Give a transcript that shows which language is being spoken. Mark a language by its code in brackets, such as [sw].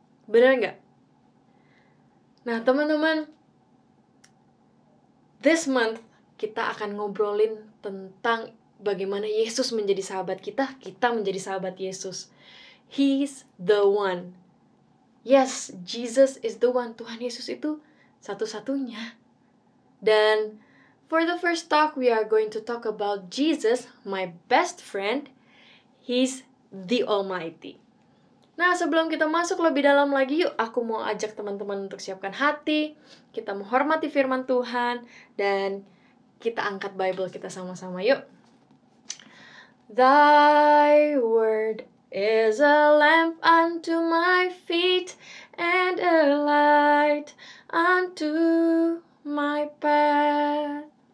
[id] Benar nggak? Nah, teman-teman, [en] this month [id] kita akan ngobrolin tentang bagaimana Yesus menjadi sahabat kita menjadi sahabat Yesus. [en] He's the one. Yes, Jesus is the one. [id] Tuhan Yesus itu satu-satunya. [en] Dan for the first talk, we are going to talk about Jesus, my best friend. He's the Almighty. [id] Nah, sebelum kita masuk lebih dalam lagi, yuk aku mau ajak teman-teman untuk siapkan hati. Kita menghormati firman Tuhan, dan kita angkat Bible kita sama-sama, yuk. [en] Thy word is a lamp unto my feet and a light unto my path.